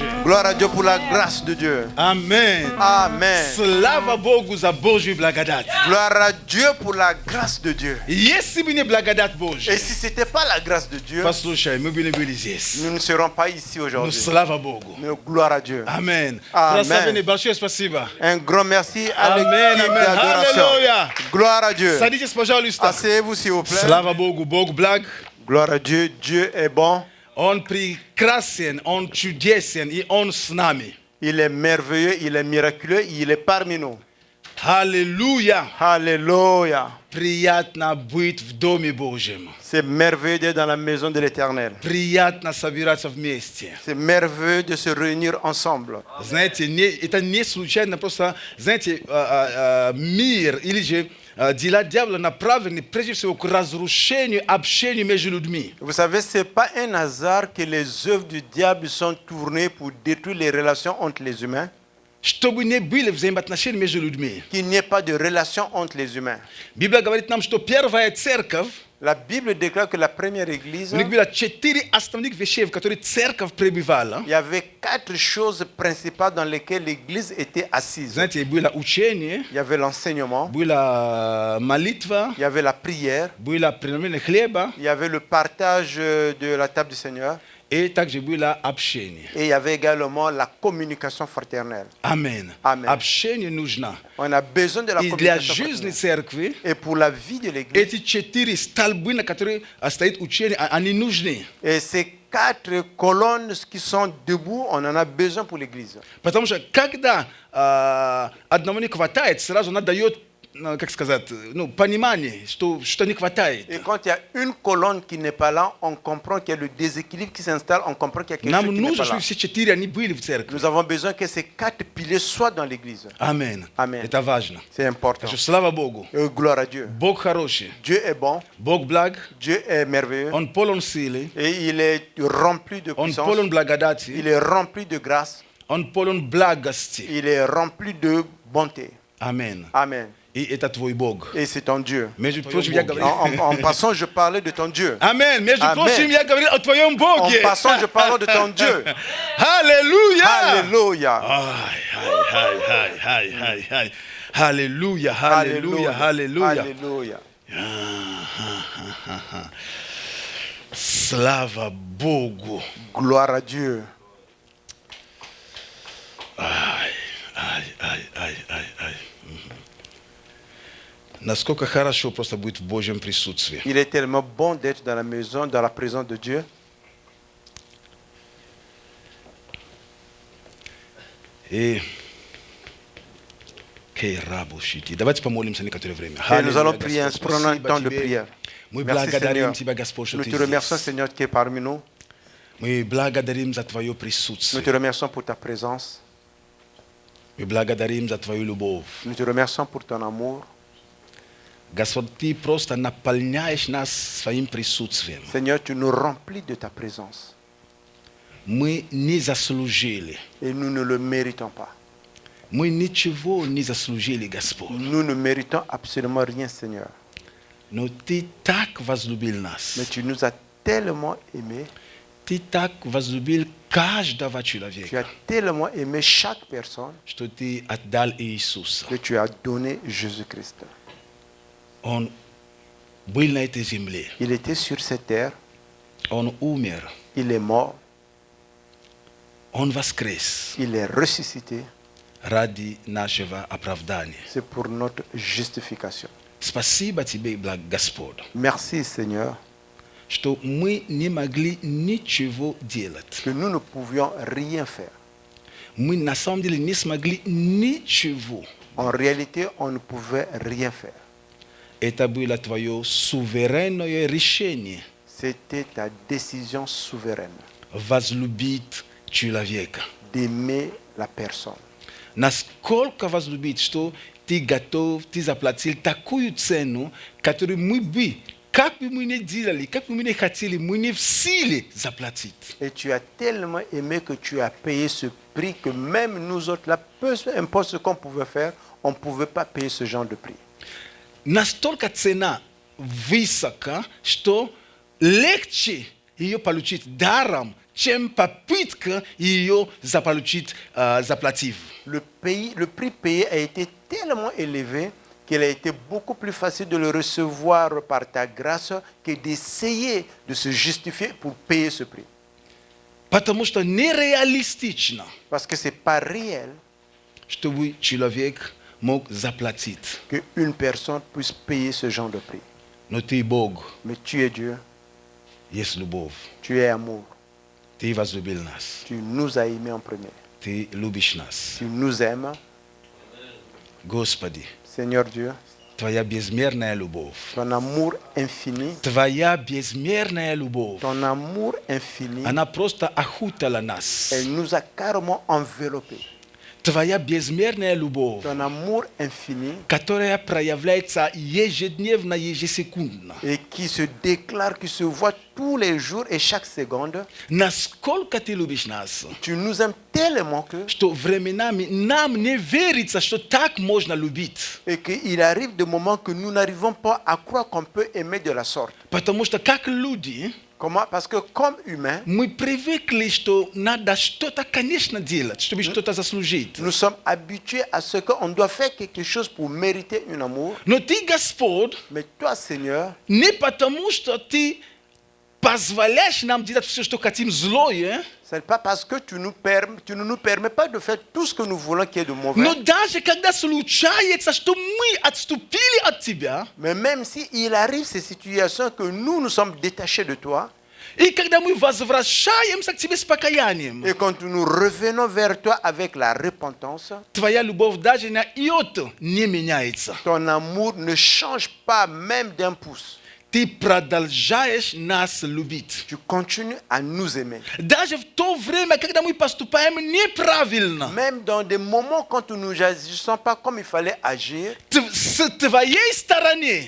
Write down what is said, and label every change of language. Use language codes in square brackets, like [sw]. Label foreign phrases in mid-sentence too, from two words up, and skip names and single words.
[fr] Gloire à Dieu pour la grâce de Dieu. Amen. Amen. [ru] Слава Богу за Божью благодать. [fr] Gloire à Dieu pour la grâce de Dieu. Jesi bi ne blagodat Božje. Et si ce n'était pas la grâce de Dieu, [ru] Послушай, мы были здесь. [fr] nous ne serons pas ici [ru] Ну, [fr] aujourd'hui. [ru] слава Богу. [fr] Mais gloire à Dieu. [ru] Амен. [fr] Amen. [ru] Прославленный, большое спасибо. [fr] Un grand merci à Amen, l'équipe amen. d'adoration. Alléluia. Gloire à Dieu. [ru] Садитесь, пожалуйста. [fr] Asseyez-vous s'il vous plaît. [ru] Слава Богу, Бог благ. [fr] Gloire à Dieu. Dieu est bon. [ru] Он прекрасен, Он чудесен, и Он с нами. [fr] Il est merveilleux, il est miraculeux, il est parmi nous. [ru] Аллилуйя. [fr] Alléluia. [ru] Приятно быть в Доме Божьем. [fr] C'est merveilleux d'être dans la maison de l'Éternel. [ru] Приятно собираться вместе. [fr] C'est merveilleux de se réunir ensemble. [ru] Знаете, это не случайно, просто, знаете, мир или же дела дьявола направлены прежде всего к разрушению общения между людьми. [fr] Vous savez, ce n'est pas un hasard que les œuvres du diable sont tournées pour détruire les relations entre les humains. [ru] Чтобы не были взаимоотношения между людьми. [fr] Qu'il n'y ait pas de relation entre les humains. [ru] Библия говорит нам, что первая церковь, [fr] La Bible déclare que la première église, [ru] у них было 4 основных вещей, в которые церковь пребывала. [fr] il y avait 4 choses principales dans lesquelles l'église était assise. [ru] Знаете, было учение, [fr] Il y avait l'enseignement, [ru] была молитва, [fr] il y avait la prière, [ru] было преломление хлеба, [fr] il y avait le partage de la table du Seigneur [ru] и также было общение. [fr] et il y avait également la communication fraternelle. [ru] Амен. [fr] Amen. [ru] Общение нужно. [fr] On a besoin de la [ru] И для [fr] communication [ru] жизни [fr] fraternelle. [ru] церкви [fr] Et pour la vie de l'église, [ru] эти 4 столбы, на которые стоит учение, они нужны. [fr] et ces 4 colonnes qui sont debout, on en a besoin pour l'église. [ru] Потому что когда одного не хватает, сразу она дает, как сказать, понимание, что не хватает. [fr] Et quand il y a une colonne qui n'est pas là, on comprend qu'il y a le déséquilibre qui s'installe, on comprend qu'il y a quelque [ru] Нам [fr] chose qui n'est [ru] нужно, [fr] pas là. [ru] чтобы все 4 они были в церкви. [fr] Nous avons besoin que ces 4 piliers soient dans l'église. [ru] Амен. [fr] Amen. [ru] Это важно. [fr] C'est important. [ru] Скажу, слава Богу. [fr] Et gloire à Dieu. [ru] Бог хороший. [fr] Dieu est bon, [ru] Бог благ. [fr] Dieu est merveilleux, [ru] Он полон силы. [fr] et il est rempli de [ru] Он [fr] puissance, [ru] полон благодати. [fr] il est rempli de grâce, [ru] Он полон благости. [fr] il est rempli de bonté. [ru] Амен. [fr] Amen. [ru] И это твой Бог. [fr] Et c'est ton Dieu. [ru] Между прочим, я говорю... [fr] En passant, je parlais de ton Dieu. [ru] Амен. Между [fr] Amen. [ru] прочим, я говорил о твоем [fr] En [ru] Боге. [fr] passant, je parle de ton Dieu. [ru] Аллилуйя. [fr] Alléluia. Хай. [ru] Аллилуйя, аллилуйя, аллилуйя. [fr] Alléluia. [ru] Слава Богу. [fr] Gloire à Dieu. Ай. [ru] Насколько хорошо просто быть в Божьем присутствии. [fr] Il est tellement bon d'être dans la maison, dans la présence de Dieu. [ru] И давайте помолимся некоторое время. [fr] Et nous allons [ru] Аллилуйя, [fr] prier, [ru] Господь, [fr] prenons un [ru] спасибо [fr] temps de [ru] Тебе. [fr] prière. [ru] Мы [fr] Merci [ru] благодарим [fr] Seigneur. [ru] Тебя, Господь, что [fr] Nous [ru] Ты [fr] te remercions [ru] здесь. [fr] Seigneur qui est parmi nous. [ru] Мы благодарим за Твое [fr] Nous [ru] присутствие. [fr] te remercions pour ta présence. [ru] Мы благодарим за Твою любовь. [fr] Nous te remercions pour ton amour. [ru] Господь, Ты просто наполняешь нас своим присутствием. [fr] Seigneur, tu nous remplis de ta présence. [ru] Мы не заслужили. [fr] Et nous ne le méritons pas. [ru] Мы ничего не заслужили, Господь. [fr] Nous ne méritons absolument rien, Seigneur. [ru] Но Ты так возлюбил нас. [fr] Mais tu nous as tellement aimés. [ru] Ты так возлюбил каждого [fr] Tu [ru] человека, [fr] as tellement aimé chaque personne [ru] что Ты отдал Иисуса. [fr] que tu as donné Jésus-Christ. [ru] Он был на этой земле. [fr] Il était sur cette terre. [ru] Он умер. [fr] Il est mort. [ru] Он воскрес [fr] Il est ressuscité. [ru] ради нашего оправдания. [fr] C'est pour notre justification. [ru] Спасибо Тебе, Господь, [fr] Merci, Seigneur, [ru] что мы не могли ничего делать. [fr] que nous ne pouvions rien faire. [ru] Мы на самом деле не смогли ничего. [fr] En réalité, on ne pouvait rien faire. [ru] Это было Твое суверенное решение [fr] C'était ta décision souveraine [ru] возлюбить человека. [fr] d'aimer la personne. [ru] Насколько возлюбить, что Ты готов, Ты заплатил такую цену, которую мы бы, как бы мы ни делали, как бы мы ни хотели, мы не в силе заплатить. [fr] Et tu as tellement aimé que tu as payé ce prix que même nous autres, là, peu importe ce qu'on pouvait faire, on ne pouvait pas payer ce genre de prix. [ru] Настолько цена высока, что легче ее получить даром, чем попытка ее заполучить, заплатив. [fr] Le prix payé a été tellement élevé qu'il a été beaucoup plus facile de le recevoir par ta grâce que d'essayer de se justifier pour payer ce prix. [ru] Потому что нереалистично, [fr] Parce que ce n'est pas réel [ru] чтобы человек мог заплатить. [fr] qu'une personne puisse payer ce genre de prix. [ru] Но Ты Бог, [fr] Mais tu es Dieu, [ru] есть любовь. [fr] tu es amour. [ru] Ты возлюбил нас. [fr] Tu nous as aimés en premier. [ru] Ты любишь нас. [fr] Tu nous aimes, [ru] Господи, [fr] Seigneur Dieu. [ru] Твоя безмерная любовь. [fr] Ton amour infini, [ru] Твоя безмерная любовь. [fr] ton amour infini, [ru] Она просто охутила нас. [fr] elle nous a carrément enveloppés. [ru] Твоя безмерная любовь, [fr] Ton amour infini [ru] которая проявляется ежедневно, ежесекундно. [fr] et qui se déclare, qui se voit tous les jours et chaque seconde. [ru] Насколько Ты любишь нас, [fr] Tu nous aimes tellement que [ru] что временами нам не верится, что так можно любить. [fr] et qu'il arrive des moments que nous n'arrivons pas à croire qu'on peut aimer de la sorte. [ru] Потому что как люди, [fr] Comment? Parce que comme humains, [ru] мы привыкли, что надо что-то, конечно, делать, чтобы что-то заслужить. [fr] nous sommes habitués à ce qu'on doit faire quelque chose pour mériter un amour. [ru] Но Ты, Господь, [fr] Mais toi, Seigneur, [ru] не потому, что Ты позволяешь нам делать все, что хотим, злое, [fr] ce n'est pas parce que tu ne nous permets pas de faire tout ce que nous voulons qu'il y ait de mauvais. [ru] но даже когда случается, что мы отступили от Тебя, [fr] Mais même s'il arrive ces situations que nous sommes détachés de toi, [ru] и когда мы возвращаемся к Тебе с покаянием, [fr] et quand nous revenons vers toi avec la repentance, [ru] Твоя любовь даже на иоту не меняется. [fr] ton amour ne change pas même d'un pouce. [ru] Ты продолжаешь нас любить. [fr] Tu continues à nous aimer. [ru] Даже в то время, когда мы поступаем неправильно, [fr] Même dans des moments quand nous n'agissons pas comme il fallait agir, [ru] с Твоей стороны,